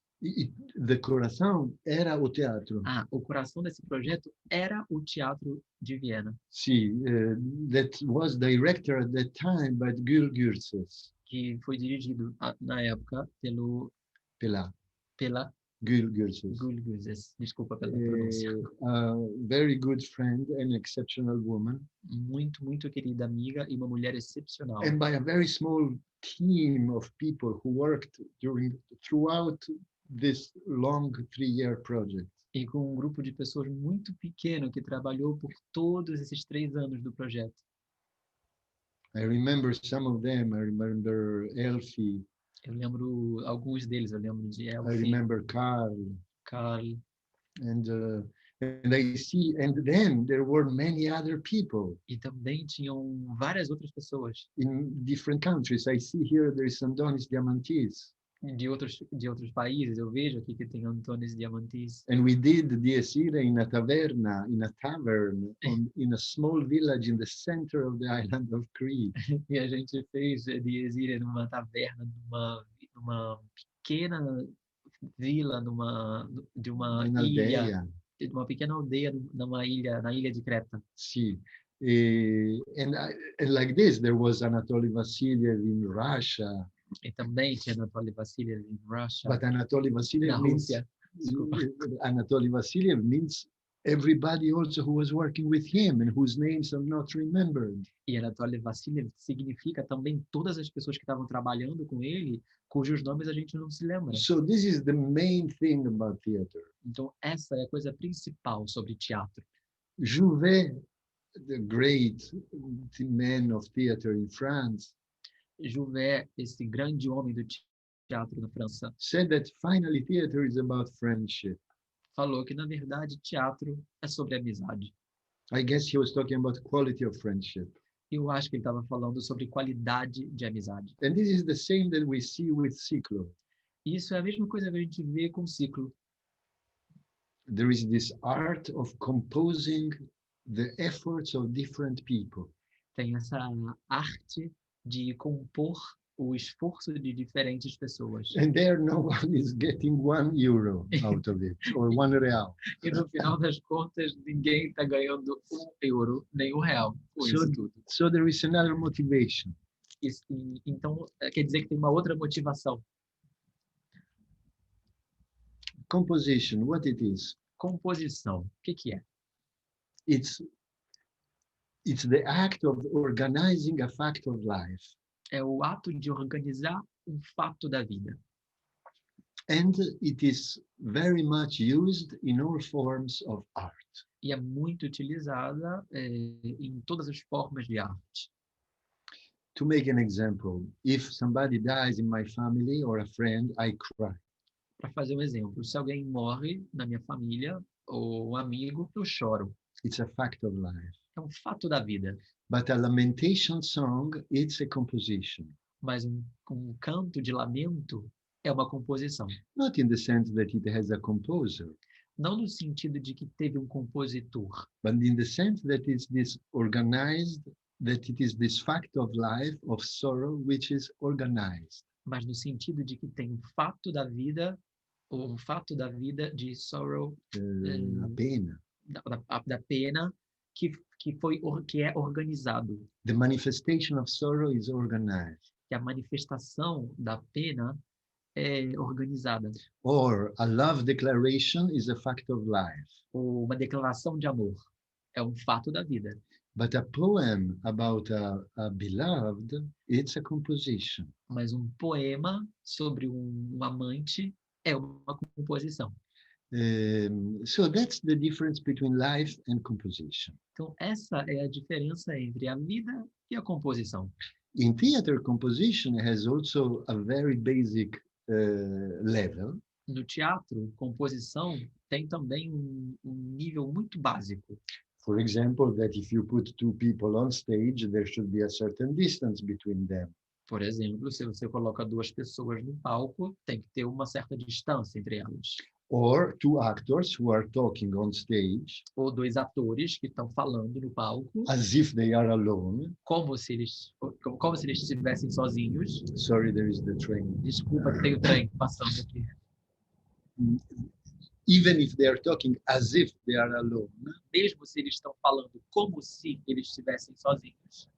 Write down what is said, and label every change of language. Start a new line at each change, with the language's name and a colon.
Portuguese: The coração era o teatro. O coração desse projeto era o Teatro de Viena,
English: See, that was director at that time by Gül Gürses.
Portuguese: que foi dirigido na época Pela pela Gül Gürses. Gulguzes. Desculpa pela pronúncia.
English: A very good friend and exceptional woman.
Portuguese: Muito, muito querida amiga e uma mulher excepcional.
English: And by a very small team of people who worked throughout this long 3-year project.
Portuguese: E com um grupo de pessoas muito pequeno que trabalhou por todos esses 3 anos do projeto.
English: I remember some of them. I remember Elfie.
Portuguese: Eu lembro alguns deles, eu lembro de
English: I Elfie, remember Carl.
Portuguese: Carl,
English: And I see, and then there were many other people
Portuguese: e também tinham várias outras pessoas
English: in different countries. I see here there is Andonis Diamantis.
Portuguese: de outros países. Eu vejo aqui que tem Antunes Diamantis.
English: And we did Dies Irae in a tavern, in a small village in the center of the island of Crete.
Portuguese: E a gente fez Dies Irae numa taverna, numa pequena vila, de uma
English: In
Portuguese: ilha, Aldeia. de uma pequena aldeia na ilha de Creta.
English: See. And like this, there was Anatoly Vasiliev in Russia.
Portuguese: E também tinha Anatoly Vasiliev em Rússia,
English: But Anatoly
Portuguese: na
English: Vasiliev means
Portuguese: Rússia. Desculpa.
English: Anatoly Vasiliev means everybody also who was working with him and whose names are not remembered.
Portuguese: E Anatoly Vasiliev significa também todas as pessoas que estavam trabalhando com ele, cujos nomes a gente não se lembra.
English: So this is the main thing about theater.
Portuguese: Então, essa é a coisa principal sobre teatro.
English: Jouvet, the great man of theater in France,
Portuguese: Jouvet, esse grande homem do teatro na França,
English: said that finally theater is about friendship.
Portuguese: falou que, na verdade, teatro é sobre amizade.
English: I guess he was talking about quality of friendship.
Portuguese: Eu acho que ele estava falando sobre qualidade de amizade.
English: And this is the same that we see with Ciclo.
Portuguese: Isso é a mesma coisa que a gente vê com o ciclo.
English: There is this art of composing the efforts of different people.
Portuguese: Tem essa arte de compor o esforço de diferentes pessoas.
English: And there no one is getting €1 out of it, or €1.
Portuguese: E no final das contas, ninguém está ganhando €1, nem R$1 com
English: So,
Portuguese: isso tudo.
English: so there is another motivation.
Portuguese: Então, quer dizer que tem uma outra motivação.
English: Composition, what it is?
Portuguese: Composição. O que é?
English: It's the act of organizing a fact of life.
Portuguese: É o ato de organizar um fato da vida.
English: And it is very much used in all forms of art.
Portuguese: E é muito utilizada em todas as formas de arte.
English: To make an example, if somebody dies in my family or a friend, I cry.
Portuguese: Para fazer um exemplo, se alguém morre na minha família ou um amigo, eu choro.
English: It's a fact of life.
Portuguese: É um fato da vida.
English: But a lamentation song, it's a composition.
Portuguese: Mas um canto de lamento é uma composição.
English: Not in the sense that it has a composer,
Portuguese: Não no sentido de que teve um compositor,
English: but in the sense that it's this organized, that it is this fact of life, of sorrow, which is organized.
Portuguese: mas no sentido de que tem um fato da vida, ou um fato da vida de sorrow, A pena. da pena, que é organizado.
English: The manifestation of sorrow is organized.
Portuguese: Que a manifestação da pena é organizada.
English: Or a love declaration is a fact of life.
Portuguese: Ou uma declaração de amor é um fato da vida.
English: But a poem about a beloved, it's a composition.
Portuguese: Mas um poema sobre um amante é uma composição.
English: So that's the difference between life and composition.
Portuguese: Então, essa é a diferença entre a vida e a composição.
English: In theater, composition has also a very basic level.
Portuguese: No teatro, composição tem também um nível muito básico.
English: For example, that if you put two people on stage, there should be a certain distance between them.
Portuguese: Por exemplo, se você coloca 2 pessoas no palco, tem que ter uma certa distância entre elas.
English: Or two actors who are talking on stage
Portuguese: Ou 2 atores que estão falando no palco,
English: as if they are alone.
Portuguese: como se eles estivessem sozinhos.
English: Sorry, there is the train.
Portuguese: Desculpa que tem o trem passando aqui.
English: even if they are talking as if they are alone,
Portuguese: mesmo se eles estão falando como se eles estivessem sozinhos,